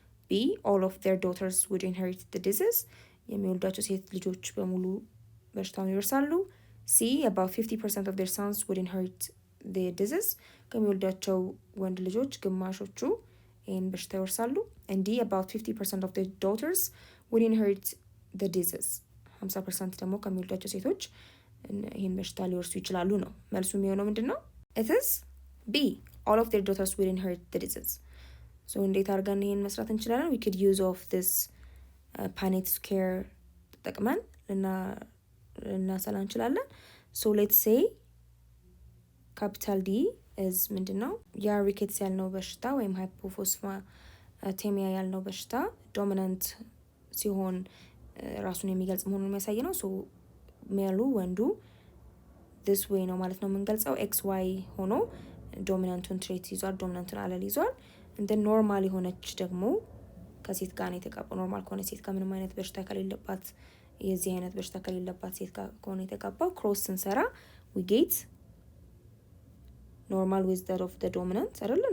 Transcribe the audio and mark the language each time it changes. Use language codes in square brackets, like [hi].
[en] B all of their daughters would inherit the disease [am] የሚወልዷቸው ሴት ልጆች በሙሉ በሽታውን ይወርሳሉ። [en] C about 50% of their sons would inherit the disease [am] ከሚወልዷቸው ወንድ ልጆች ግማሾቹ ይህን በሽታ ይወርሳሉ። [en] and D about 50% of their daughters would inherit the disease [am] 50% ደግሞ ከሚወልዷቸው ሴቶች ይህን በሽታ ሊወርሱ ይችላሉ ነው። መልሱ የሚሆነው ምንድን ነው? [en] it is B all of their daughters would inherit the disease። so [am] እንዴት አድርገን ይህን መስራት እንችላለን? [en] we could use of this Punnett square [am] ተጠቅመን ልናሰላ እንችላለን። [en] so let's say capital D is [am] ምንድን ነው? ያ ሪኬትስ ያልነው በሽታ ወይም ሃይፖፎስፋቴሚያ ያልነው በሽታ ዶሚናንት ሲሆን ራሱን የሚገልጽ መሆኑን የሚያሳይ ነው። so ሜሉ ወንዱ [en] this way [am] ነው ማለት ነው የምንገልጸው። XY ሆኖ ዶሚናንቱን ትሬት ይዟል፣ ዶሚናንቱን አለል ይዟል። እንደ ኖርማል የሆነች ደግሞ ከሴት ጋር ነው የተጋባው። ኖርማል ከሆነ ሴት ጋር ምንም አይነት በሽታ ከሌለባት የዚህ አይነት በሽታ ከሌለባት ሴት ጋር ከሆነ የተጋባው ክሮስ ስንሰራ [en] we get [am] ኖርማል [en] with that of the dominant [am] አይደለ?